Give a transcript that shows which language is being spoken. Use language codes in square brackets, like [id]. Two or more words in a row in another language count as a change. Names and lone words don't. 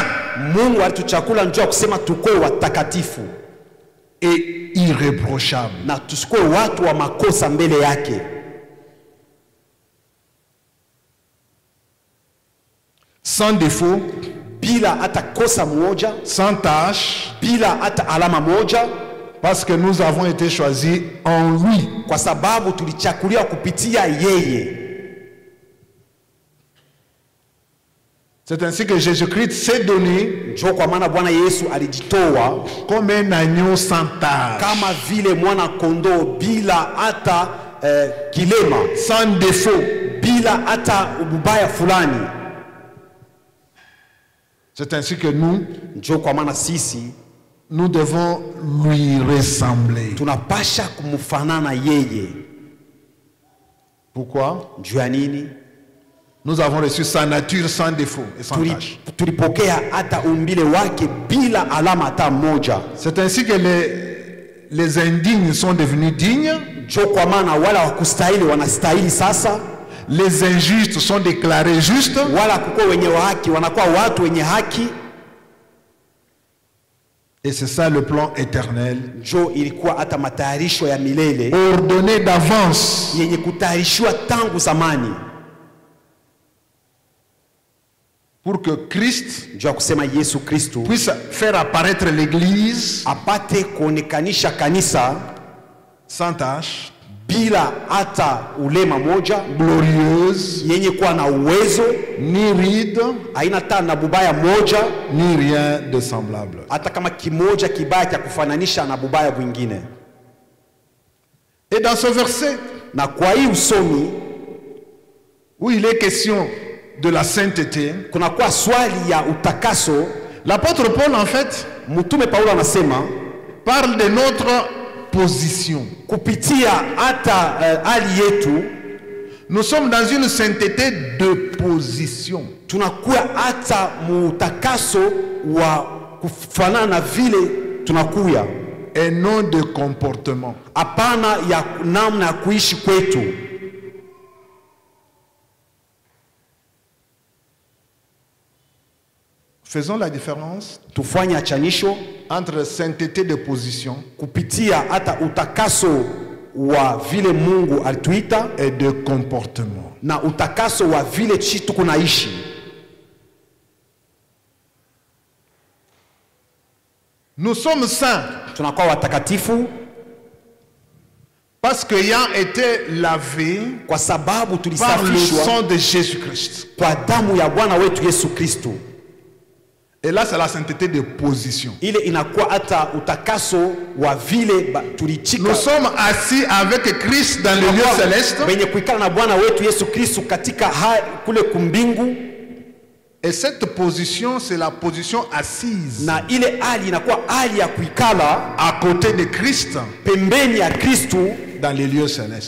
[sw] Mungu alituchagua njoo kusema tukue watakatifu [fr] et irréprochables. [sw] Na tusikue watu wa makosa mbele yake. [fr] Sans défaut, [sw] bila hata kosa moja, [fr] sans tâche, [sw] bila hata alama moja, [fr] parce que nous avons été choisis en lui. [sw] Kwa sababu tulichakuliwa kupitia yeye. [fr] C'est ainsi que Jésus-Christ s'est donné comme un agneau sans tâche, [sw] kama vile mwana kondoo bila hata kilema, [fr] sans défaut, [sw] bila hata ubaya fulani. [fr] C'est ainsi que nous devons lui ressembler. [sw] Tunapasha kumfanana yeye. [fr] Pourquoi? [sw] Juu ya nini? [fr] Nous avons reçu sa nature sans défaut et sans tâche. [sw] Tulipokea hata umbile wake bila alama hata moja. [fr] C'est ainsi que les indignes sont devenus dignes. [sw] Kwa maana wala wakustahili wanastahili sasa. [fr] Les injustes sont déclarés justes. [sw] Wala kuko wenye haki wanakuwa watu wenye haki. [fr] Et c'est ça le plan éternel. [sw] Ilikuwa hata matayarisho ya milele. [fr] Ordonné d'avance. [sw] Yenye kutayarishwa tangu zamani. [fr] Pour que Christ puisse faire apparaître l'église [sw] apate kuonekanisha kanisa [fr] sans tâche, [sw] bila hata ulema moja, [fr] glorieuse, [sw] yenye kuwa na uwezo, [fr] ni ride, [sw] haina hata na bubaya moja, [fr] ni rien de semblable. [sw] Hata kama kimoja kibaya cha kufananisha na bubaya mwingine. [fr] Et dans ce verset, [sw] na kwa hii usomi [fr] où il est question de la sainteté, [sw] kuna kwa swali ya utakaso, [fr] l'apôtre Paul en fait [sw] mtume Paulo anasema [fr] parle de notre position. [sw] Kupitia hata hali yetu, [fr] nous sommes dans une sainteté de position. [sw] Tunakuwa hata mutakaso wa kufanana vile tunakuya, [fr] et non de comportement. [sw] Hapana ya namna ya kuishi kwetu. [fr] Faisons la différence entre sainteté de position [sw] kupitia hata utakaso wa vile Mungu alituita [fr] et de comportement. [sw] Na utakaso wa vile chitu kunaishi. [fr] Nous sommes saints [sw] tunakuwa watakatifu [fr] parce que ayant été lavé [sw] kwa sababu [fr] par le sang de Jésus-Christ, [sw] kwa damu ya Bwana wetu Yesu Kristo. [fr] Et là, c'est la sainteté de position. Nous sommes assis avec Christ dans le lieu céleste. Et cette position, c'est la position assise à côté de Christ dans les lieux célestes.